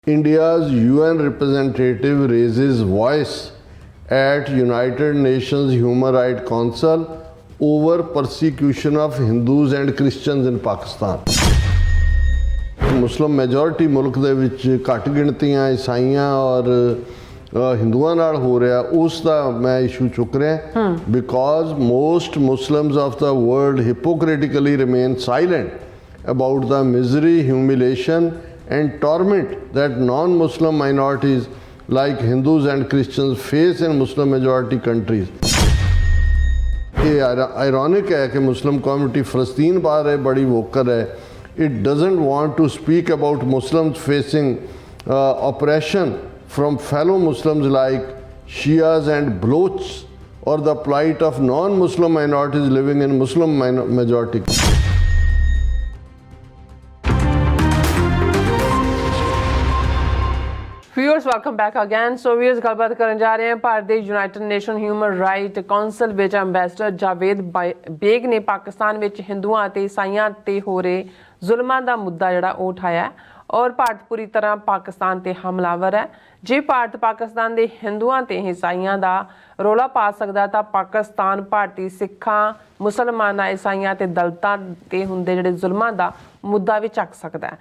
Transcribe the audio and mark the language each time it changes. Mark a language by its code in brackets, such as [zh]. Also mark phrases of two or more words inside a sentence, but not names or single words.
[en] India's UN representative raises voice at United Nations Human Rights Council over persecution of Hindus and Christians in Pakistan. [pa] ਮੁਸਲਿਮ ਮੈਜੋਰਿਟੀ ਮੁਲਕ ਦੇ ਵਿੱਚ ਘੱਟ ਗਿਣਤੀਆਂ ਈਸਾਈਆਂ ਔਰ ਹਿੰਦੂਆਂ ਨਾਲ ਹੋ ਰਿਹਾ, ਉਸ ਦਾ ਮੈਂ ਇਸ਼ੂ ਚੁੱਕ ਰਿਹਾ [en] because most Muslims of the world hypocritically remain silent about the misery, humiliation and torment that non-Muslim minorities like Hindus and Christians face in Muslim majority countries. [hi] ये ironic है कि [en] Muslim community [hi] फ़लस्तीन बारे बड़ी वोकल है. [en] It doesn't want to speak about Muslims facing oppression from fellow Muslims like Shias and Balochs or the plight of non-Muslim minorities living in Muslim majority. Viewers, welcome back again. So viewers, [pa] ਗੱਲਬਾਤ ਕਰਨ ਜਾ ਰਹੇ ਹਾਂ ਭਾਰਤ ਦੇ ਯੂਨਾਈਟਿਡ ਨੇਸ਼ਨ ਹਿਊਮਨ ਰਾਈਟ ਕਾਉਂਸਲ ਵਿੱਚ ਐਂਬੈਸਡਰ ਜਾਵੇਦ ਬੇਗ ਨੇ ਪਾਕਿਸਤਾਨ ਵਿੱਚ ਹਿੰਦੂਆਂ ਅਤੇ ਈਸਾਈਆਂ ਤੇ ਹੋ ਰਹੇ ਜ਼ੁਲਮਾਂ ਦਾ ਮੁੱਦਾ ਜਿਹੜਾ ਉਹ ਉਠਾਇਆ ਔਰ ਭਾਰਤ ਪੂਰੀ ਤਰ੍ਹਾਂ ਪਾਕਿਸਤਾਨ ਤੇ ਹਮਲਾਵਰ ਹੈ। ਜੇ ਭਾਰਤ ਪਾਕਿਸਤਾਨ ਦੇ ਹਿੰਦੂਆਂ ਤੇ ਈਸਾਈਆਂ ਦਾ ਰੌਲਾ ਪਾ ਸਕਦਾ ਤਾਂ ਪਾਕਿਸਤਾਨ ਭਾਰਤੀ ਸਿੱਖਾਂ, ਮੁਸਲਮਾਨਾਂ, ਈਸਾਈਆਂ ਤੇ ਦਲਿਤਾਂ ਤੇ ਹੁੰਦੇ ਜਿਹੜੇ ਜ਼ੁਲਮਾਂ ਦਾ ਮੁੱਦਾ ਵੀ ਚੱਕ ਸਕਦਾ ਹੈ।